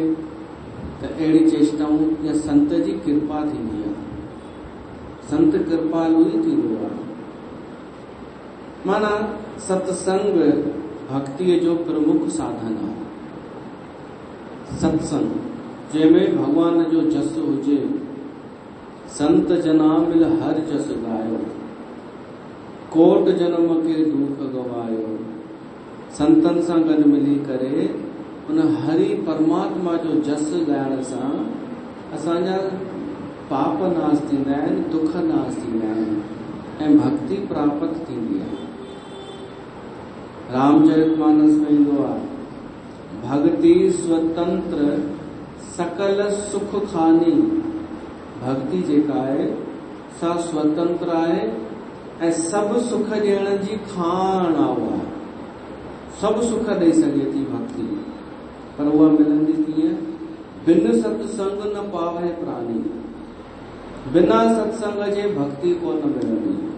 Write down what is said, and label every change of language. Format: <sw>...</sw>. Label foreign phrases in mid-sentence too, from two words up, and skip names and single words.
<sd>त अहिड़ी चेष्टाऊं या संत जी कृपा थींदी आहे। संत कृपालु ई थींदो आहे। माना सत्संग भक्तिअ जो प्रमुख साधन आहे। सत्संग जंहिंमें भगवान जो जस हुजे।</sd> <pa>संत जना मिल हर जस गायो, कोट जन्म के दुख गवायो।</pa> <sd>संतनि सां गॾु मिली करे उन हरि परमात्मा जो जस ॻाइण सां असांजा पाप नाश थींदा आहिनि, दुख नाश थींदा आहिनि ऐं भक्ति प्राप्त थींदी आहे। रामचरितमानस में ईंदो आहे,</sd> <awa>भक्ति स्वतंत्र सकल सुख खानी।</awa> <sd>भक्ति जेका आहे सा स्वतंत्र आहे ऐं सभु सुख ॾियण जी खाण आहे। सभु सुख ॾेई सघे थी भक्ति, पर उहा मिलंदी कीअं?</sd> <awa>बिन सत्संग न पावे प्राणी।</awa> <sd>बिना सत्संग जे भक्ति कोन मिलंदी।</sd>